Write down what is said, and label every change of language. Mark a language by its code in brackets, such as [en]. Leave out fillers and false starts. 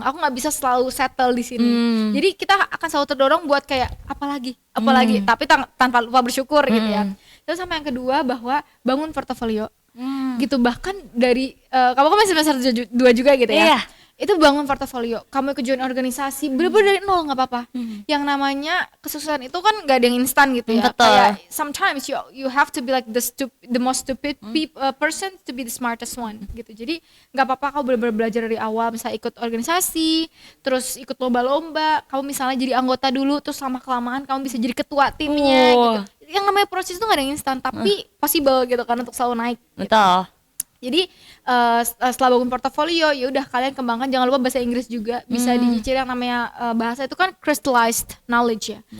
[id] Aku nggak bisa selalu settle di sini. Jadi kita akan selalu terdorong buat kayak apalagi, tapi tanpa lupa bersyukur gitu ya. Terus sama yang kedua bahwa bangun portofolio gitu, bahkan dari kamu kan masih semester 2 juga gitu ya. Itu bangun portofolio, kamu ikut join organisasi, bener-bener dari nol nggak apa-apa. Yang namanya kesuksesan itu kan nggak ada yang instan gitu ya. [en] Kayak sometimes you have to be like the most stupid person to be the smartest one gitu. [id] Jadi nggak apa-apa kamu bener-bener belajar dari awal, misalnya ikut organisasi, terus ikut lomba-lomba, kamu misalnya jadi anggota dulu, terus lama kelamaan kamu bisa jadi ketua timnya gitu. Yang namanya proses itu nggak ada yang instan, tapi possible gitu kan untuk selalu naik. Betul. Gitu. Jadi setelah bangun portofolio, ya udah kalian kembangkan, jangan lupa bahasa Inggris juga bisa dicicil. Yang namanya bahasa itu kan crystallized knowledge ya.